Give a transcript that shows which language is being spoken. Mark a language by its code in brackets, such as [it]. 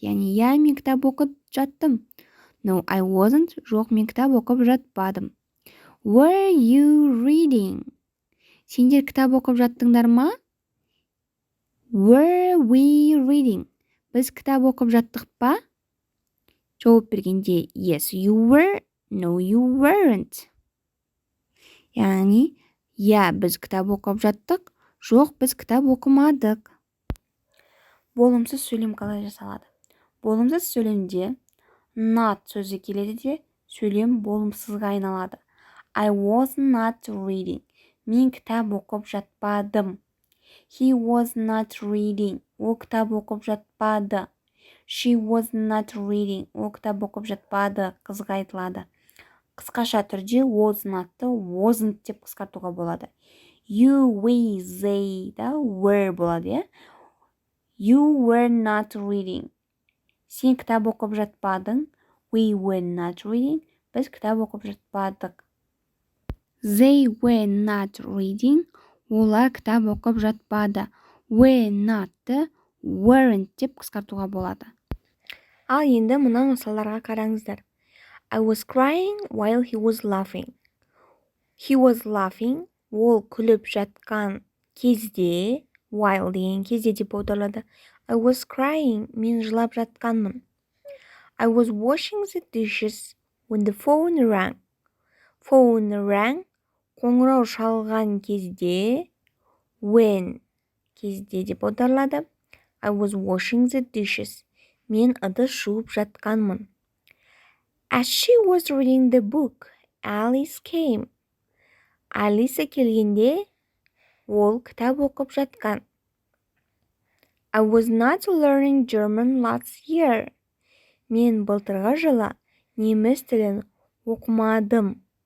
[kk] Яғни, я, мен кітап оқып жаттым. [en] No, I wasn't. [kk] Жоқ, мен кітап оқып жатпадым. [en] Were you reading? [kk] Сендер кітап оқып жаттыңдар ма? [en] Were we reading? [kk] Біз кітап оқып жаттық па? Жауап бергенде [en] Yes, you were. No, you weren't. [kk] Яғни, я, біз кітап оқып жаттық. Жоқ, біз кітап оқымадық. Болымсыз сөйлем қалай жасалады? Болымсыз сөйлемде not сөзі келеді де, сөйлем болымсызға айналады. [en] I was not reading. [kk] Мен кітап оқып жатпадым. [en] He was not reading. [kk] Ол кітап оқып жатпады. [en] She was not reading. [kk] Ол кітап оқып жатпады. Қызға айтылады. Қысқаша түрде was not'ты wasn't деп қысқартуға болады. You, we, they да were болады, е? [en] You were not reading. [kk] Сен кітап оқып жатпадың. [en] We were not reading. [kk] Біз кітап оқып жатпадық. [en] They were not reading. [kk] Олар кітап оқып жатпады. Were not'ты weren't деп қысқартуға болады. Ал енді мына мысалдарға қараңыздар. [en] I was crying while he was laughing. He was laughing. [kk] Ол күліп жатқан кезде, while деген кезде деп аударылады. [en] I was crying. [kk] Мен жылап жатқанмын. [en] I was washing the dishes when the phone rang. Phone rang. [kk] Қоңырау шалған кезде, when кезде деп аударылады. [en] I was washing the dishes. [kk] Мен ыдыс жуып жатқанмын. [en] As she was reading the book, Alice came. [kk] Алиса келгенде, ол кітап оқып жатқан. [en] I was not learning German last year. [kk] Мен былтырғы жылы неміс тілін оқымадым.